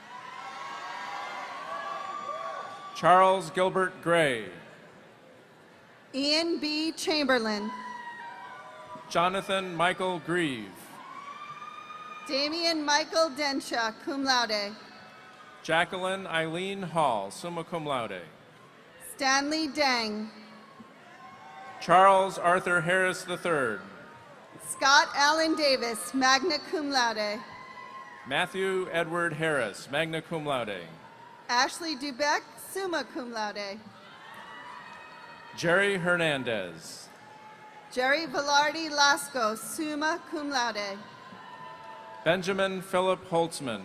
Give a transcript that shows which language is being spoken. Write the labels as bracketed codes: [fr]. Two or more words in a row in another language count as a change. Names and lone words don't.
[en] Charles Gilbert Gray. Ian B. Chamberlain. Jonathan Michael Grieve. Damian Michael Densha, [la] cum laude. [en] Jacqueline Eileen Hall, [la] summa cum laude. [en] Stanley Dang. Charles Arthur Harris III. Scott Allen Davis, [la] magna cum laude. [en] Matthew Edward Harris, [la] magna cum laude. [en] Ashley Dubeck, [la] summa cum laude. [en] Jerry Hernandez. Jerry Velarde Lasco, [la] summa cum laude. [en] Benjamin Philip Holtzman.